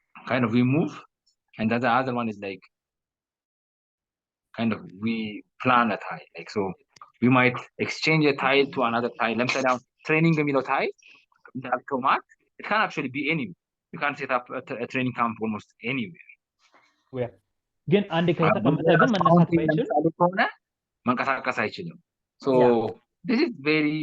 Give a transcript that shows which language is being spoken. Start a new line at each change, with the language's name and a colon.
English: kind of we move and the other one is like kind of we plan a tile like so we might exchange a tile to another tile
Amharic: ለምሳሌ አሁን
English: training የሚለው tile
Amharic: እንዳልከው ማለት
English: it can actually be anywhere you can set up a training camp almost anywhere
Amharic: where ግን አንዴ ከተቀመጠ ግን መነሳት ባይችል ከሆነ መንቀሳቀስ አይችልም
English: so this is very